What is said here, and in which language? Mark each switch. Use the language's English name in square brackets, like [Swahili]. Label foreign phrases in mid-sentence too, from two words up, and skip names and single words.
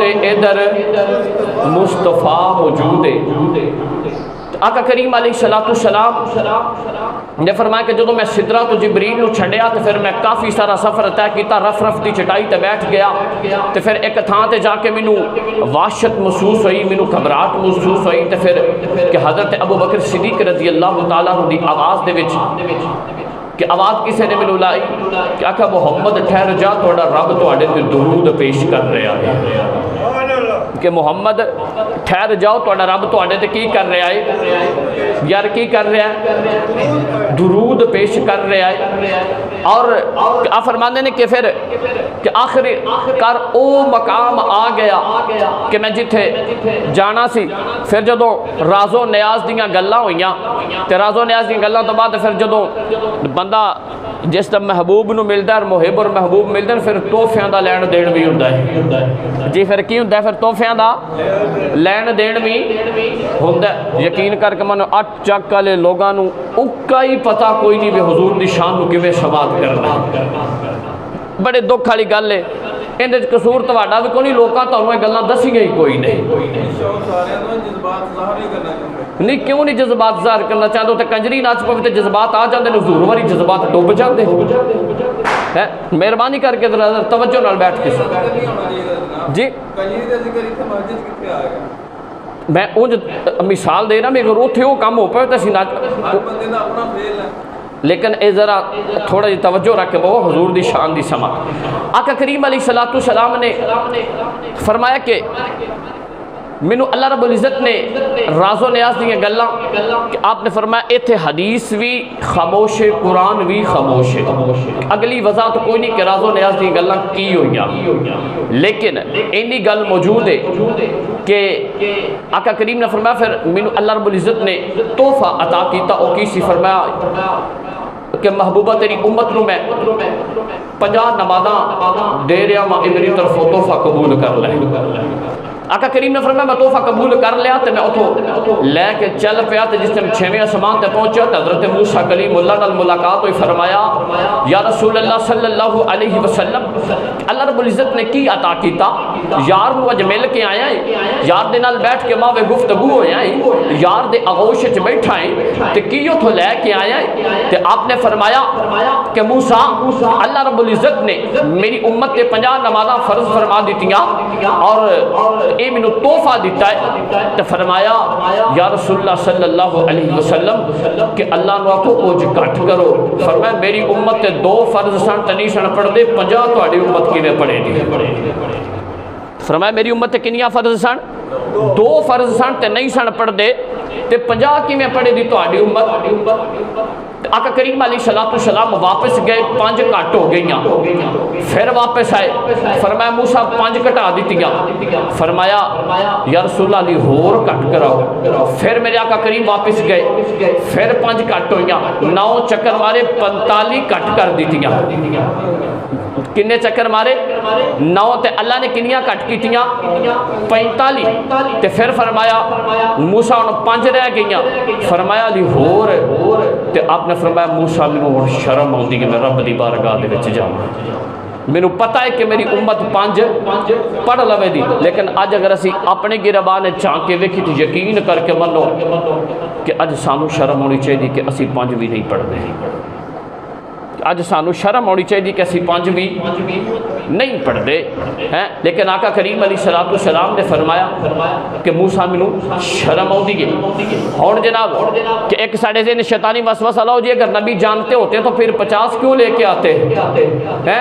[Punjabi] ہے ادھر مصطفیٰ موجود ہے آقا کریم [Arabic] علیہ السلام [Punjabi] نے فرمایا کہ جدو میں سدرۃ جبریل نو چھڑیا تو پھر میں کافی سارا سفر طے کیتا رف دی چٹائی تے بیٹھ گیا تو پھر ایک تھان تے جا کے مینوں وحشت محسوس ہوئی مینوں گھبراہٹ محسوس ہوئی تو پھر کہ حضرت ابو بکر صدیق [Arabic] رضی اللہ تعالیٰ عنہ [Punjabi] دی آواز دے وچ کہ آواز کسے نے مینوں لائی کہ آقا محمد ٹھہر جا تہاڈا رب تہاڈے تے درود پیش کر رہا ہے کہ محمد ٹھہر جاؤ تہاڈا رب تہاڈے تے کی کر رہا ہے یار کی کر رہا ہے درود پیش کر رہا ہے اور آپ فرماندے نے کہ پھر کہ آخر کر او مقام آ گیا کہ میں جتھے جانا سی پھر جدو راز و نیاز دیاں گلاں ہوئیاں تے راز و نیاز دیاں گلاں تو بعد پھر جدو بندہ جس طرح محبوب نو ملدا ہے محب اور محبوب ملدے ہیں پھر تحفیاں دا لین دین بھی ہوندا ہے جی پھر کی ہوندا ہے پھر تحفیاں دا لین دین بھی ہوندا ہے یقین کر کے من 8 چک والے لوگاں نو اکا ہی پتہ کوئی نہیں بھی حضور دی شان نو کیویں سماعت کرنا بڑے دکھ والی گل ہے اندر قصور تہاڈا بھی کوئی نہیں لوکاں تانوں یہ گلاں دسیاں ہی کوئی نہیں نہیں کیوں نہیں جذبات ظاہر کرنا چاہتے تے کنجری ناچ پوے تے جذبات آ جاندے نے حضور والی جذبات ڈوب جاندے ہیں مہربانی کر کے ذرا توجہ نال بیٹھ کے جی میں انج مثال دے رہا میں اگر اوتھے وہ کام ہو پے تے اسی لیکن اے ذرا تھوڑا جی توجہ رکھ کے بہو حضور دی شان دی سماعت آقا کریم [Arabic] علیہ السلام [Punjabi] نے فرمایا کہ مینوں اللہ رب العزت نے راز و نیاز دیاں گلاں کہ آپ نے فرمایا ایتھے حدیث بھی خاموش ہے قرآن بھی خاموش ہے اگلی وضاحت کوئی نہیں کہ راز و نیاز دیاں گلاں کی ہوئیاں لیکن اینی گل موجود ہے کہ آقا کریم نے فرمایا پھر مینوں اللہ رب العزت نے تحفہ عطا کیتا او کی سی فرمایا کہ محبوبہ تیری امت نو میں 50 نمازاں دے رہا ماں میری طرف تحفہ قبول کر لے آقا کریم نے فرمایا میں تحفہ قبول کر لیا تو میں اتھو لے کے چل پیا تو جس نے 6ویں آسمان تے پہنچا تو حضرت موسیٰ کلیم اللہ نال ملاقات ہوئی فرمایا یا رسول اللہ [Arabic] صلی اللہ علیہ وسلم [Punjabi] اللہ رب العزت نے کی عطا کیتا یار نو اج مل کے آیا ہے یار دے نال بیٹھ کے ماں گفتگو ہویا ہے یار دے آغوش وچ بیٹھا ہے تے کی اتھو لے کے آیا ہے تے آپ نے فرمایا کہ موسیٰ اللہ رب العزت نے میری امت تے 50 نمازاں فرض فرما دیتیاں اور اے مینوں تحفہ دیتا ہے تو فرمایا یا رسول اللہ [Arabic] صلی اللہ علیہ وسلم [Punjabi] کہ اللہ نو آکھو کچھ گھٹ کرو فرمایا میری امت تے 2 فرض سن تے نہیں سن پڑھ دے 50 تہاڈی امت کیویں پڑھے گی فرمایا میری امت تے کنیاں فرض سن؟ 2 فرض سن تے نہیں سن پڑھدے تے 50 کیویں پڑھے دی تہاڈی امت؟ آقا کریم [Arabic] علیہ الصلوۃ والسلام [Punjabi] واپس گئے 5 گھٹ ہو گئیاں، پھر واپس آئے، فرمایا موسیٰ 5 گھٹا دیتیاں، فرمایا یا رسول اللہ علی ہور گھٹ کراؤ، پھر میرے آقا کریم واپس گئے، پھر 5 گھٹ ہوئیاں، 9 چکر مارے 45 گھٹ کر دیتیاں۔ کنے چکر مارے؟ 9 تے اللہ نے کنیاں کٹ کیتیاں؟ 45 تے پھر فرمایا موسیٰ ہن 5 رہ گئیاں، فرمایا علی ہور تے آپ نے فرمایا موسیٰ مینوں ہن شرم آؤندی کہ میں رب دی بارگاہ دے وچ جاواں، مینوں پتہ ہے کہ میری امت 5 پڑھ لوے دی، لیکن اج اگر اسی اپنے گربان چانک کے ویکھی تو یقین کر کے منو کہ اج سانو شرم ہونی چاہیے کہ اسی 5 بھی نہیں پڑھدے، اج سانو شرم ہونی چاہیے کہ اسی 5 بھی نہیں پڑھدے ہیں، لیکن آقا کریم [Arabic] علیہ الصلوۃ والسلام [Punjabi] نے فرمایا کہ موسیٰ مینوں شرم آؤندی ہے۔ ہن جناب کہ ایک ساڑھے ذہن شیطانی وسوسہ لاؤ جی اگر نبی جانتے ہوتے تو پھر 50 کیوں لے کے آتے ہیں؟